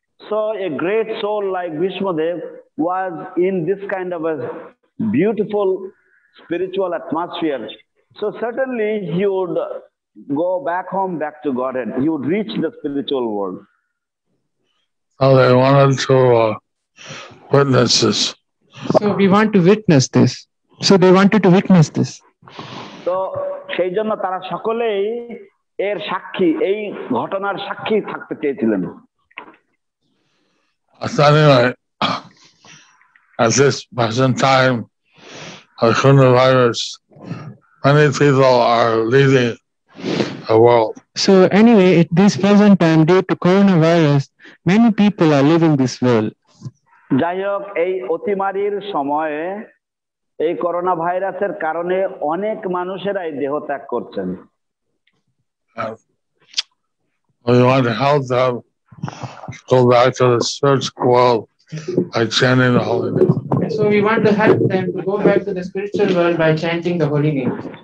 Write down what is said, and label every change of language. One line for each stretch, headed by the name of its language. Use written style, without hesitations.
English: So a great soul like Bhishmadev was in this kind of a beautiful spiritual atmosphere. So certainly he would go back home, back to Godhead. He would reach the spiritual world. So they wanted to witness this. So we want to witness this. So they wanted to witness this.
Bangla: তো সেই জন্য তারা সকলেই এর সাক্ষী, এই ঘটনার সাক্ষী থাকতে চেয়েছিলেন।
English: Anyway, at this present time of coronavirus, many people are leaving the world. So anyway, at this present time, due to coronavirus, many people are leaving this world.
Bangla: যাই হোক, এই অতিমারীর সময়ে এই করোনা ভাইরাসের কারণে অনেক মানুষেরাই দেহত্যাগ করছেন।
English: We want to help them go back to the spiritual world by chanting the holy name. So we want to help them to go back to the spiritual world by chanting the holy name.